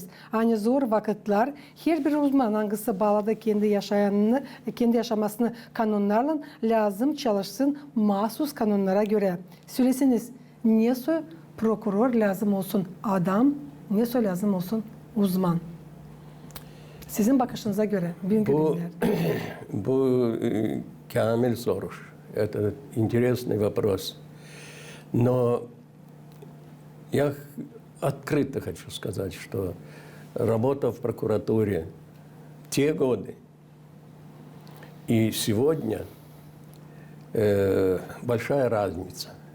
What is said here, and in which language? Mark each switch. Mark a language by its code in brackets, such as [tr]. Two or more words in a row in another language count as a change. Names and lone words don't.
[gag] Aynı zor vakitler, her bir uzman hangisi bağladı kendi yaşamasını kanunlarla lazım çalışsın mahsus kanunlara göre. Söylesiniz, niye prokuror lazım olsun adam, niye lazım olsun uzman? Sizin bakışınıza göre bugünkü günler. Bu Камиль соруш. [ru] Это интересный вопрос. Но я открыто хочу сказать, что работа в прокуратуре в те годы и сегодня большая разница.